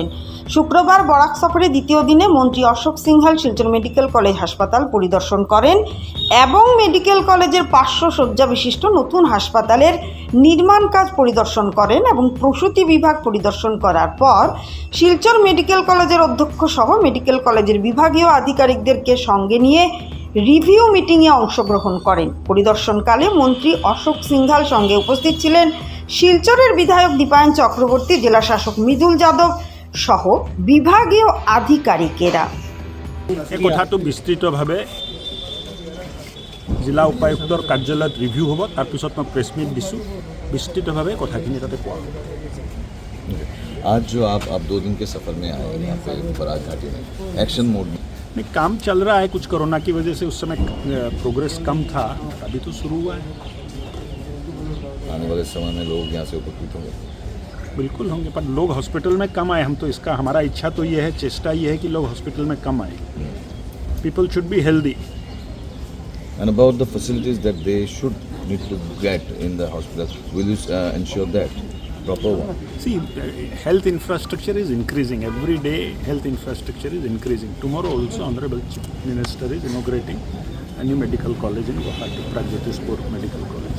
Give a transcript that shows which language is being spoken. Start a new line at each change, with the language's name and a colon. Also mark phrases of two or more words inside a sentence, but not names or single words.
Bangla: শুক্রবার বরাক সফরে দ্বিতীয় দিনে মন্ত্রী অশোক সিংহাল শিলচর মেডিকেল কলেজ হাসপাতাল পরিদর্শন করেন এবং মেডিকেল কলেজের 500 শয্যা বিশিষ্ট নতুন হাসপাতালের নির্মাণ কাজ পরিদর্শন করেন এবং প্রসূতি বিভাগ পরিদর্শন করার পর শিলচর মেডিকেল কলেজের অধ্যক্ষ সহ মেডিকেল কলেজের বিভাগীয় আধিকারিকদেরকে সঙ্গে নিয়ে
English: review meeting
Bangla: অংশগ্রহণ করেন। পরিদর্শনকালে মন্ত্রী অশোক সিংহাল সঙ্গে উপস্থিত ছিলেন শিলচরের বিধায়ক দীপায়ন চক্রবর্তী, জেলা শাসক মৃদুল যাদব সহ বিভাগীয় আধিকারিকেরা।
Assamese: এই কথাটো বিস্তৃতভাৱে জিলা উপায়ুক্তৰ কাৰ্যালয়ত ৰিভিউ হ'ব, তাৰপিছত মই
English: press meet
Assamese: দিছোঁ। বিস্তৃতভাৱে কথাখিনি তাতে কোৱা হ'ব।
Hindi: आज जो आप 2 दिन के सफ़र में आए यहाँ पे बराक घाटी में
English: action mode
Hindi: में नहीं, काम चल रहा है। कुछ कोरोना की वजह से उस समय प्रोग्रेस कम था, अभी तो शुरू हुआ है। आने वाले समय में लोग यहाँ से उपकृत होंगे, बिल्कुल होंगे, पर लोग हॉस्पिटल में कम आए। हम तो इसका हमारा इच्छा तो ये है, चेष्टा ये है कि लोग हॉस्पिटल में कम आए।
English: people should be healthy. and about the facilities that they should need to get in the hospital, will you ensure that proper one? See, health infrastructure is increasing. Every day health infrastructure is increasing. Tomorrow also Honorable Chief Minister is inaugurating a new medical college in Guwahati, Pragjyotispur Medical College.